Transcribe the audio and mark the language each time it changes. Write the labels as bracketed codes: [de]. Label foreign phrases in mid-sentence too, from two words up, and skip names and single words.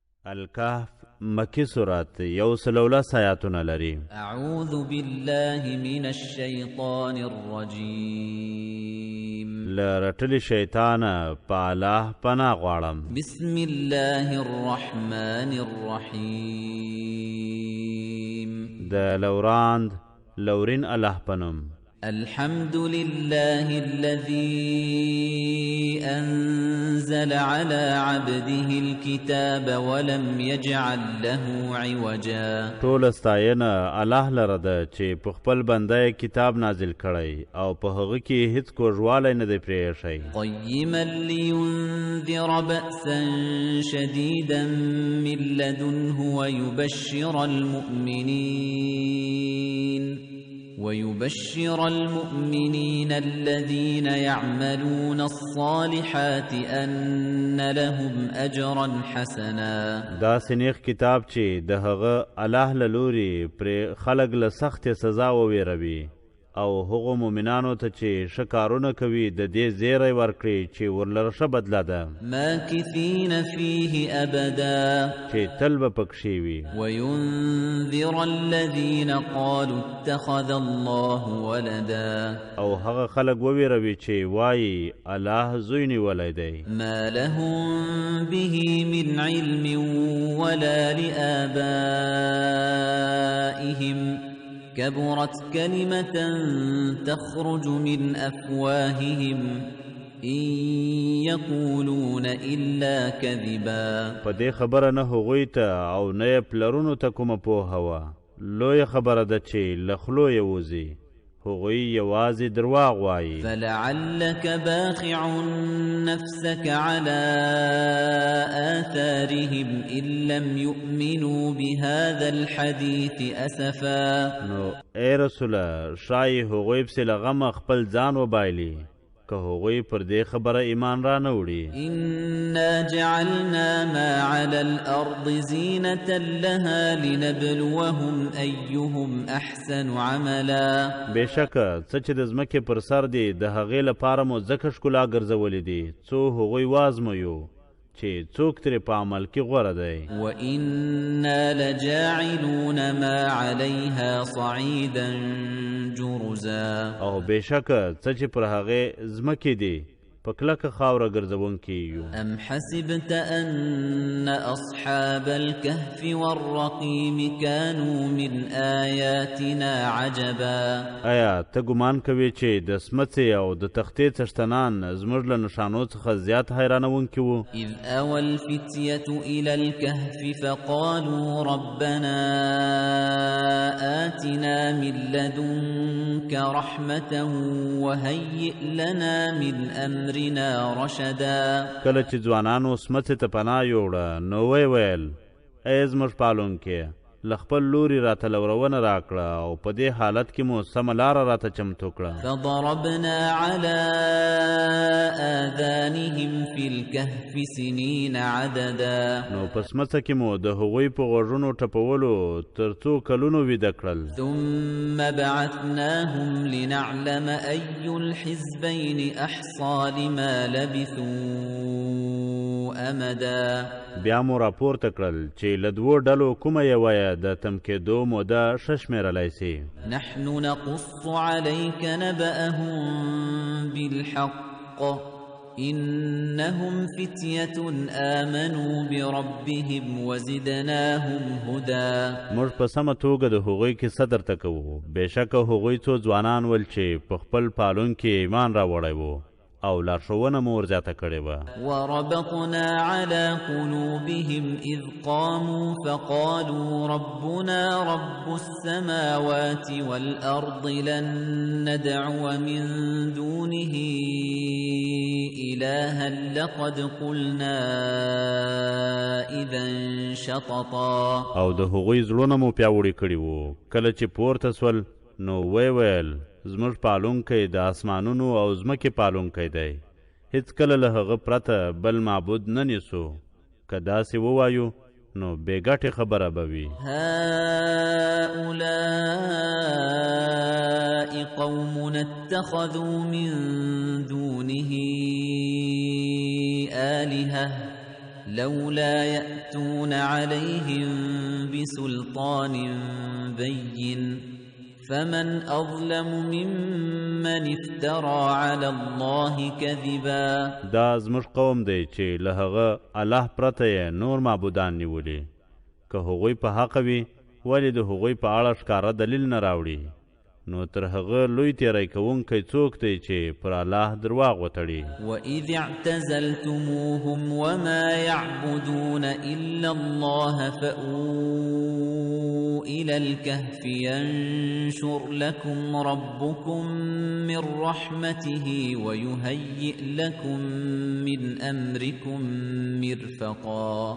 [ps] الکهف مکی سورت 111 آیاتونه لري. [ar] اعوذ بالله من الشیطان الرجیم. [ps] لرټلی شیطان په الله پناه غواړم. [ar] بسم الله الرحمن الرحیم. [ps] د لورین الله پنوم. [ar] الحمد لله الذي أنزل على عبده الكتاب ولم يجعل له عوجا. [ps] ټول استاینه الله لره ده چې په خپل بنده کتاب نازل کړی او په هغه کې هیڅ کوژوالی نه دی پرېښی. [ar] قیما لينذر بأسا شديدا من لدنه ويبشر المؤمنين الذين يعملون الصالحات أن لهم أجرا حسنا. [ps] دا سنیخ کتاب چې د هغه الله له لوري پر خلق له سخت سزا وویروي او هغو مؤمنانو ته چې ښه کارونه کوي د دې زیری ورکړي چې ورلره ښه بدله ده. [ar] ماکثین فیه ابدا. [ps] چې تل به پکښې وي. [ar] وینذر الذین قالوا اتخذ الله ولدا. [ps] او هغه خلک وویروي چې وایي الله زوی نیولی دی. [ar] ما لهم به من علم ولا لآبائهم كبرت كلمة تخرج من أفواههم إن يقولون إلا كذبا. [ps] په دې خبره نه هغوی ته او نه یې پلرونو ته کومه پوهه وه. لویه خبره ده چې له خولو یې وځي. هغوی یوازې درواغ وایي. [ar] فلعلك باخع نفسك على آثارهم إن لم يؤمنوا بهذا الحديث أسفا. [ps] نو ای رسوله شای هغوی پسې له غمه خپل ځان وبایلي که هغوی پر دې خبره ایمان را نه وړي. [ar] إنا جعلنا ما على الأرض زينة لها لنبلوهم أيهم أحسن عملا. [ps] بېشکه څه چې د ځمکې پر سر دی د هغې لپاره مو ځکه ښکلا ګرځولې دي څو هغوی وازمویو چې څوک ترې په عمل کې غوره دی. [ar] وإنا لجاعلون ما عليها صعيدا جرزا. [ps] او بېشکه څه چې پر هغې ځمکې دی په کلکه خاوره ګرځونکي یو. [ar] أم حسبت أن أصحاب الكهف والرقيم كانوا من آياتنا عجبا. [ps] آیا ته ګمان کوې چې د سمڅې او د تختې څښتنان زموږ له نښانو څخه زیات حیرانونکي وو؟ [ar] إذ أوى الفتية إلى الكهف فقالوا ربنا آتنا من لدنك رحمة وهيئ لنا من أمرنا رشدا. [ps] کله چې ځوانانو سمڅې ته پناه یوړه نو ویل ای زموږ پالونکې له خپل لوري راته لورونه راکړه او په دې حالت کې مو سمه لاره راته چمتو کړه. [ar] فضربنا على آذانهم في الكهف سنين عددا. [ps] نو په سمڅه کې مو د هغوی په غوږونو ټپولو تر څو کلونو ویده کړل. [ar] ثم بعثناهم لنعلم أي الحزبين أحصى لما لبثوا أمدا. [ps] بیا مو راپورته کړل چې له دوو ډلو کومه یوه د تم کېدو موده ښه شمېرلی سي. [ar] نحن نقص عليك نبأهم بالحق إنهم فتية آمنوا بربهم وزدناهم هدى. [ps] موږ په سمه توګه د هغوی کیسه درته کوو. بېشکه هغوی څو ځوانان ول چې په خپل پالونکي ایمان راوړی و او لارښوونه مو ورزیاته کړې وه. [ar] وربطنا على قلوبهم إذ قاموا فقالوا ربنا رب السماوات والأرض لن ندعو من دونه إلها لقد قلنا إذا شططا. [ps] او د هغوی زړونه مو پیاوړي کړي وو. کله چې پورته سول نو ویل زموږ پالونکی د اسمانونو او ځمکې پالونکی دی. هیڅکله له هغه پرته بل معبود نه نیسو. که داسې ووایو نو بېګټې خبره به وي. [ar] هؤلاء قوم اتخذوا من دونه آلهة لولا يأتون عليهم بسلطان بين فمن أظلم ممن افترى على الله كذبا. [ps] دا زموږ قوم دی چې له هغه الله پرته یې نور معبودان نیولي. که هغوی په حق وي ولې د هغوی په اړه ښکاره دلیل نه راوړي؟ نو تر هغه لوی تیری کوونکی څوک دی چې پر الله درواغ وتړي. [ar] وَإِذِ اعْتَزَلْتُمُوهُمْ وَمَا يَعْبُدُونَ إِلَّا اللَّهَ فَأْوُوا إِلَى الْكَهْفِ يَنشُرْ لَكُمْ رَبُّكُمْ مِنْ رَحْمَتِهِ وَيُهَيِّئْ لَكُمْ مِنْ أَمْرِكُمْ مِرْفَقًا.